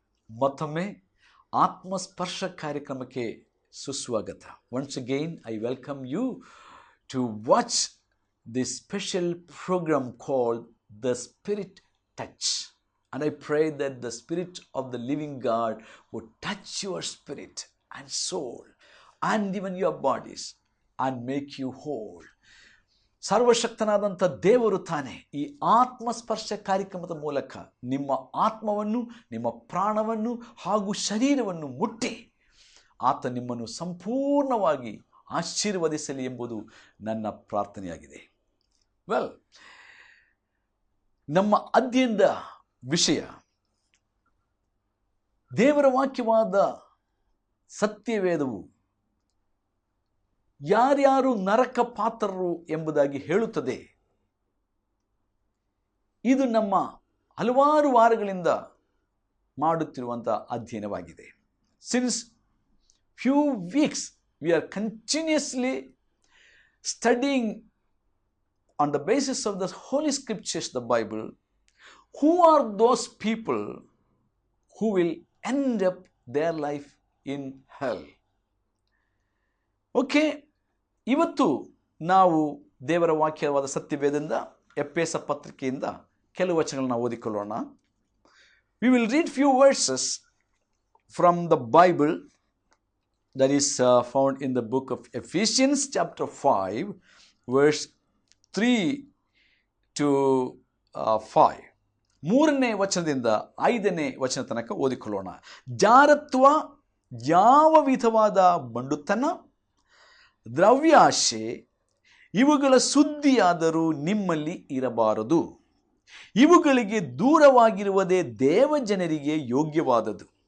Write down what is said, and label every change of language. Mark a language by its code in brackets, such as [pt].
[kn] ಮತ್ತೊಮ್ಮೆ ಆತ್ಮಸ್ಪರ್ಶ ಕಾರ್ಯಕ್ರಮಕ್ಕೆ ಸುಸ್ವಾಗತ. [en] Once again I welcome you to watch this special programme called the Spirit Touch. And I pray that the Spirit of the living God would touch your spirit and soul and even your bodies and make you whole. [kn] ಸರ್ವಶಕ್ತನಾದಂಥ ದೇವರು ತಾನೇ ಈ ಆತ್ಮಸ್ಪರ್ಶ ಕಾರ್ಯಕ್ರಮದ ಮೂಲಕ ನಿಮ್ಮ ಆತ್ಮವನ್ನು, ನಿಮ್ಮ ಪ್ರಾಣವನ್ನು ಹಾಗೂ ಶರೀರವನ್ನು ಮುಟ್ಟಿ ಆತ ನಿಮ್ಮನ್ನು ಸಂಪೂರ್ಣವಾಗಿ ಆಶೀರ್ವದಿಸಲಿ ಎಂಬುದು ನನ್ನ ಪ್ರಾರ್ಥನೆಯಾಗಿದೆ. ನಮ್ಮ ಅಧ್ಯಯನದ ವಿಷಯ ದೇವರ ವಾಕ್ಯವಾದ ಸತ್ಯವೇದವು ಯಾರ್ಯಾರು ನರಕ ಪಾತ್ರರು ಎಂಬುದಾಗಿ ಹೇಳುತ್ತದೆ. ಇದು ನಮ್ಮ ಹಲವಾರು ವಾರಗಳಿಂದ ಮಾಡುತ್ತಿರುವಂಥ ಅಧ್ಯಯನವಾಗಿದೆ. [en] Since few weeks we are continuously studying on the basis of the holy scriptures, the Bible. Who are those people who will end up their life in hell? [kn] Okay, ಇವತ್ತು ನಾವು ದೇವರ ವಾಕ್ಯವಾದ ಸತ್ಯವೇದದಿಂದ ಎಫೆಸ ಪತ್ರಿಕೆಯಿಂದ ಕೆಲವು ವಚನಗಳನ್ನು ಓದಿಕೊಳ್ಳೋಣ. [en] We will read few verses from the Bible that is found in the book of Ephesians chapter 5 verse 3 to 5. [kn] 3ನೇ ವಚನದಿಂದ 5ನೇ ವಚನ ತನಕ ಓದಿಕೊಳ್ಳೋಣ. ಜಾರತ್ವ, ಯಾವ ವಿಧವಾದ ಬಂಡುತನ, ದ್ರವ್ಯಾಶೆ ಇವುಗಳ ಸುದ್ದಿಯಾದರೂ ನಿಮ್ಮಲ್ಲಿ ಇರಬಾರದು. ಇವುಗಳಿಗೆ ದೂರವಾಗಿರುವುದೇ ದೇವಜನರಿಗೆ ಯೋಗ್ಯವಾದದ್ದು.